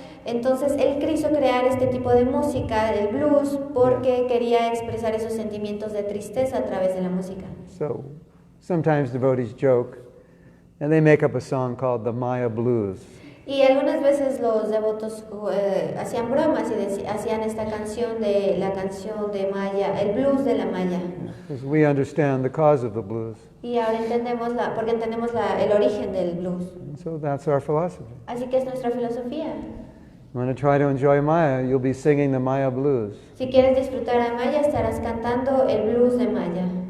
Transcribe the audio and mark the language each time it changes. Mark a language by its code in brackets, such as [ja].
[es] Entonces él quiso crear este tipo de música, el blues, porque quería expresar esos sentimientos de tristeza a través de la música. [en] So sometimes devotees joke and they make up a song called the Maya Blues. [es] Y algunas veces los devotos hacían bromas y hacían esta canción de Maya, el blues de la Maya. [en] Because we understand the cause of the blues. [es] Y ahora entendemos porque entendemos el origen del blues. [en] And so that's our philosophy. [es] Así que es nuestra filosofía. [en] You want to try to enjoy Maya, you'll be singing the Maya Blues. [es] Si quieres disfrutar a Maya, estarás cantando el blues de Maya.